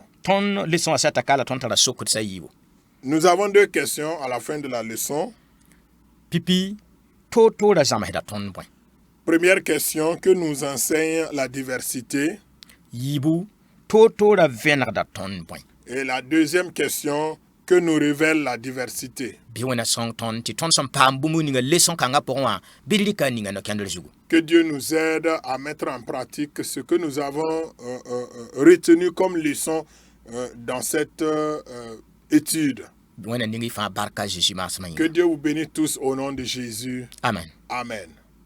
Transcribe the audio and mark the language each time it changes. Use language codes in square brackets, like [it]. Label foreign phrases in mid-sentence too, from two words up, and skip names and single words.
[mos] Tõnd leçon a sɛta ka la tõnd tara sokd sã yiibo. [fr] Nous avons deux questions à la fin de la leçon. [mos] Pipi toora zãmsda tõnd bõe. [fr] Première question, que nous enseigne la diversité? [mos] Yiibu toora vẽnegda tõnd bõe. [fr] Et la deuxième question, que nous révèle la diversité. [mos] bi wẽna sõng tõnd tɩ tõnd sẽn paam bũmb ninga leçon kãngã pʋgẽ wã bɩ d rɩka a ninga no-kẽndr zugu. [fr] Que Dieu nous aide à mettre en pratique ce que nous avons retenu comme leçon dans cette étude. [mos] wẽna ning y fãa barka a Jésus maasmã [fr] Que [mos] yĩnga. [fr] Dieu vous bénisse tous au nom de Jésus. Amen. Amen.